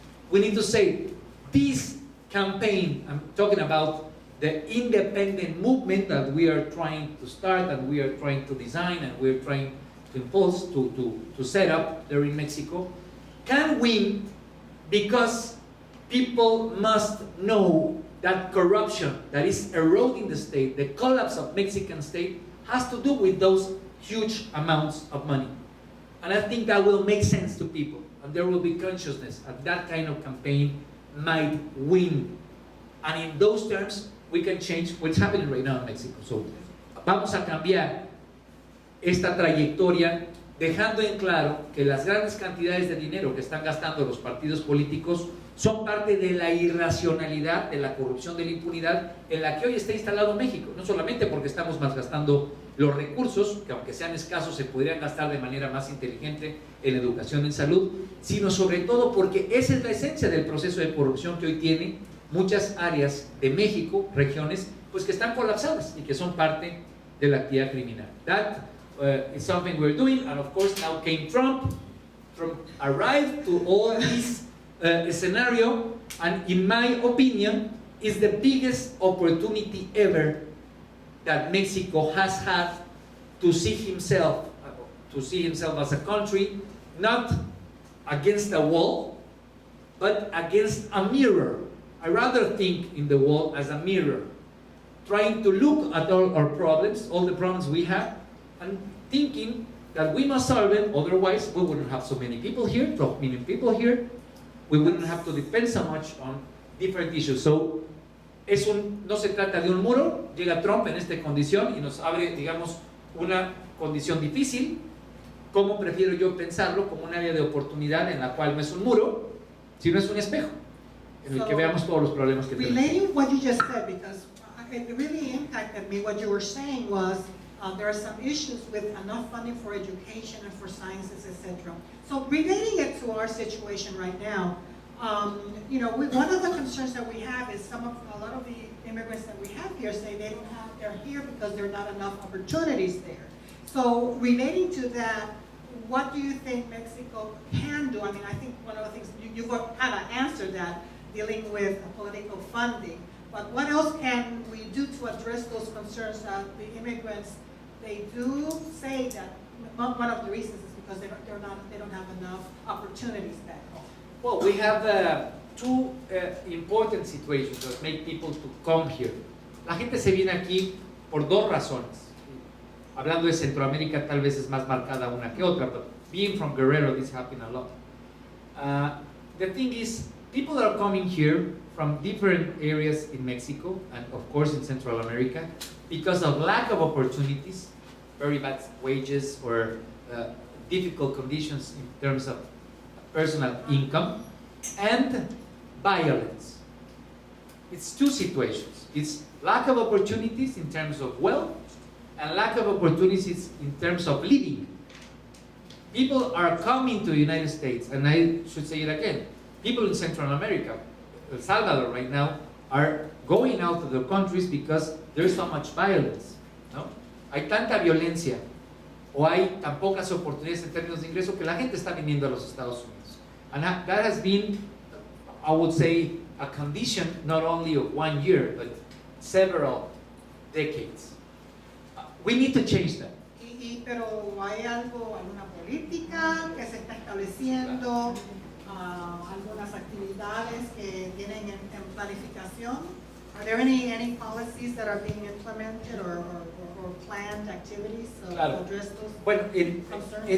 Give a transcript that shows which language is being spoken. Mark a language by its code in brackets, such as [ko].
[en] We need to say, this campaign, I'm talking about the independent movement that we are trying to start and we are trying to design and we're trying to impose, to set up there in Mexico, can win because people must know that corruption that is eroding the state, the collapse of Mexican state, has to do with those huge amounts of money. And I think that will make sense to people, and there will be consciousness, and that kind of campaign might win. And in those terms, we can change what's happening right now in Mexico. [es] So, vamos a cambiar esta trayectoria, dejando en claro que las grandes cantidades de dinero que están gastando los partidos políticos son parte de la irracionalidad, de la corrupción, de la impunidad en la que hoy está instalado México. No solamente porque estamos malgastando los recursos, que aunque sean escasos se podrían gastar de manera más inteligente en educación, en salud, sino sobre todo porque esa es la esencia del proceso de corrupción que hoy tiene muchas áreas de México, regiones, pues que están colapsadas y que son parte de la actividad criminal. [en] That is something we're doing, and of course now came Trump. Trump arrived to all this scenario, and in my opinion, is the biggest opportunity ever that Mexico has had to see himself as a country, not against a wall, but against a mirror. I rather think in the wall as a mirror, trying to look at all our problems, all the problems we have, and thinking that we must solve it, otherwise we wouldn't have so many people here, 12 million people here, we wouldn't have to depend so much on different issues. [es] So, no se trata de un muro, llega Trump en esta condición y nos abre, digamos, una condición difícil. ¿Cómo prefiero yo pensarlo? Como un área de oportunidad en la cual no es un muro, sino es un espejo, en el que veamos todos los problemas que tenemos. [en] Relating what you just said, because it really impacted me, what you were saying was, there are some issues with enough funding for education and for sciences, etc. So relating it to our situation right now, one of the concerns that we have is a lot of the immigrants that we have here say they're here because there are not enough opportunities there. So relating to that, what do you think Mexico can do? I mean, I think one of the things, you've kind of answered that, dealing with political funding. But what else can we do to address those concerns that the immigrants, they do say that one of the reasons is because they don't have enough opportunities back home? Well, we have two important situations that make people to come here. [es] La gente se viene aquí por dos razones. Hablando de Centroamérica, tal vez es más marcada una que otra, [en] but being from Guerrero, this happens a lot. The thing is, people are coming here from different areas in Mexico and of course in Central America because of lack of opportunities, very bad wages or difficult conditions in terms of personal income, and violence. It's two situations. It's lack of opportunities in terms of wealth and lack of opportunities in terms of living. People are coming to the United States, and I should say it again, people in Central America, El Salvador right now, are going out of their countries because there's so much violence. [es] ¿No? Hay tanta violencia o hay tan pocas oportunidades en términos de ingreso que la gente está viniendo a los Estados Unidos. [en] And that has been, I would say, a condition not only of 1 year, but several decades. We need to change that. [es] Pero hay alguna política que se está estableciendo, algunas actividades que tienen en planificación. [en] Are there any policies that are being implemented or planned activities to address those concerns?